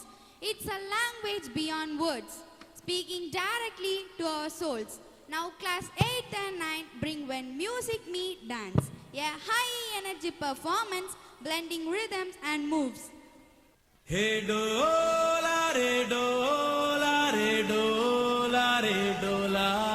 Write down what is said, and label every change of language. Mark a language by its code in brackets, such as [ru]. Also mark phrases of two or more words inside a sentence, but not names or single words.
[en] It's a language beyond words, speaking directly to our souls. Now class 8 and 9 bring When Music Meet Dance, a high energy performance blending rhythms and moves. [hi] Hey dola re dola re dola re dola.